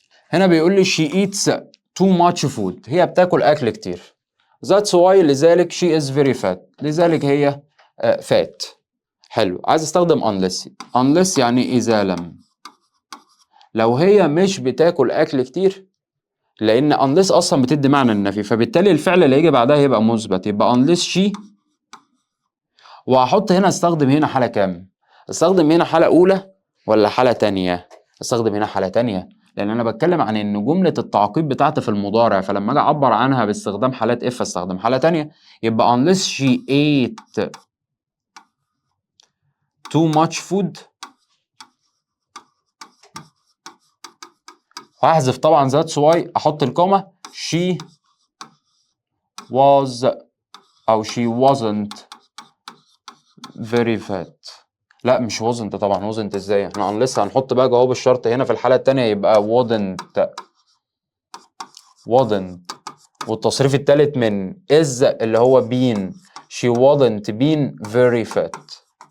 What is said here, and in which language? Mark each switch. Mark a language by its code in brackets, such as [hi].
[ar] هنا بيقول لي [en] she eats too much food، [ar] هي بتاكل اكل كتير. [en] that's why، لذلك she is very fat، [ar] لذلك هي [en] fat. [ar] حلو، عايز استخدم unless يعني اذا لم، لو هي مش بتاكل اكل كتير، لان unless اصلا بتدي معنى النفي، فبالتالي الفعل اللي هيجي بعدها يبقى مثبت، يبقى [en] unless she. [ar] وهحط هنا استخدم هنا حالة كام؟ استخدم هنا حالة اولى ولا حالة تانية؟ استخدم هنا حالة تانية، لان انا بتكلم عن ان جملة التعقيب بتاعتي في المضارع، فلما اجي اعبر عنها باستخدام حالات if استخدم حالة تانية، يبقى [en] unless she ate too much food. [ar] وهحذف طبعا [en] that's why، [ar] احط الكومة [en] she was او she wasn't very fat. [ar] لا مش wasn't طبعا، wasn't ازاي؟ احنا لسه هنحط بقى جواب الشرط هنا في الحالة التانية، يبقى wouldn't، والتصريف التالت من is اللي هو been، [en] she wouldn't been very fat.